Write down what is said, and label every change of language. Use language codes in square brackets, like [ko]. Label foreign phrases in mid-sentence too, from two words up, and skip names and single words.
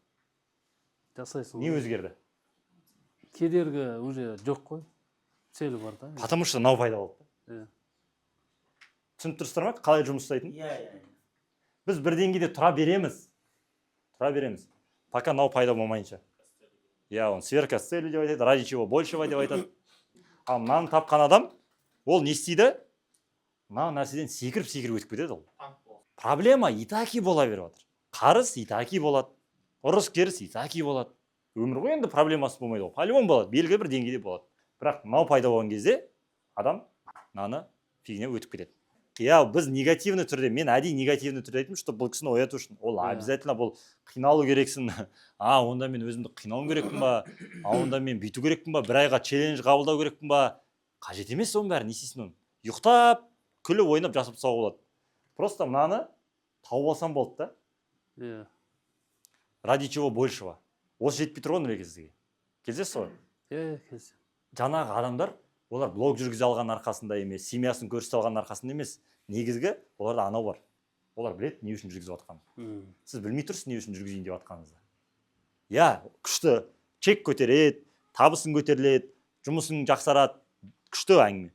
[kk] Жасайсың. Не өзгерді? Кедергі уже жоқ қой. Целі бар да. [ru] Потому что [kk] мынау пайда болды. Түсініп тұрсыздар ма? Қалай жұмыс жасайтын? Біз бір деңгейде тұра береміз. Пока мынау пайда болмайынша. [ru] Он сверка с целью [kk] деп айтады, [ru] ради чего большего [kk] деп айтады. Ал мынаны тапқан адам, ол не істейді? Мына нәрседен секіріп өтіп кетеді ол. Проблема [ru] и так и [kk] бола беріп жатыр. Қарыз [ru] и так и [kk] болады. Ұрыс керіс [ru] и так и [kk] болады. Өмір ғой енді проблемасы болмайды ол. По-любому болады, белгілі бір деңгейде болады. Бірақ мынау пайда болған кезде адам мынаны фигня өтіп кетеді. Біз негативный түрде, мен әдейі негативный түрде айтым, что бұл кісіні ояту үшін. Ол обязательно бұл қиналу керексің. Онда мен өзімді қинауым керекпін ба? Онда мен бүйту керекпін ба? Бір айға челлендж қабылдау керекпін ба? Қажет емес оның бәрі, не істейсің оны? Ұйықтап, күліп ойнап жасап тастауға болады. Просто мынаны тауып алсам болды да. [ru] Ради чего большего. [kk] Осы жетпей тұр ғой Нұреке сізге. Келсесіз ғой? Келсем. Жаңағы адамдар, олар блог жүргізе алған арқасында емес, семьясын көрсете алған арқасында емес. Негізгі оларда анау бар. Олар біледі не үшін жүргізіп жатқанын. Сіз білмей тұрсыз не үшін жүргізейін деп жатқаныңызды. Күшті, чек көтереді, табысың көтеріледі, жұмысың жақсарады, күшті әңгіме.